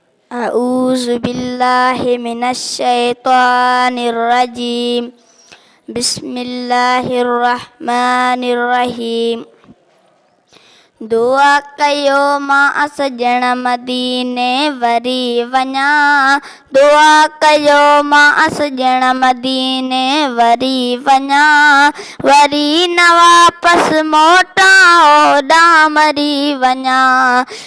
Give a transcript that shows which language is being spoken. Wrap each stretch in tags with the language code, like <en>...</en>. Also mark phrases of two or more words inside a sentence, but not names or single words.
<ar>أعوذ بالله من الشيطان الرجيم. بسم الله الرحمن الرحيم.</ar> <sd>دعا ڪيو مان سڄڻ مديني وري وڃان. دعا ڪيو مان سڄڻ مديني وري وڃان. وري نه واپس موٽان اوڏان مري وڃان.</sd>